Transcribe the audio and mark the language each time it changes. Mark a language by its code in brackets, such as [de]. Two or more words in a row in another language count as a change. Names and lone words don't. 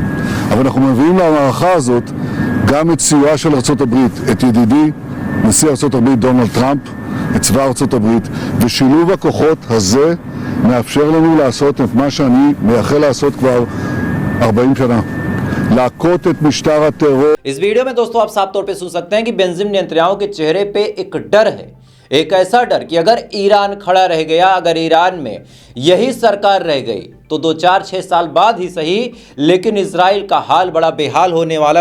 [he] אבל אנחנו מביאים למערכה הזאת גם את סיועה של ארצות הברית, את ידידי נשיא ארצות הברית דונלד טראמפ, את צבא ארצות הברית, ושילוב הכוחות הזה מאפשר לנו לעשות את מה שאני מייחל לעשות כבר 40 שנה. להכות משטר טרור. [hi] इस वीडियो में दोस्तों आप साफ तौर पे सुन सकते हैं कि बेंजामिन नेतन्याहू के चेहरे पे एक डर है, एक ऐसा डर कि अगर ईरान खड़ा रह गया, अगर ईरान में यही सरकार रह गई तो 2-4-6 साल बाद ही सही, लेकिन इजराइल का हाल बड़ा बेहाल होने वाला है।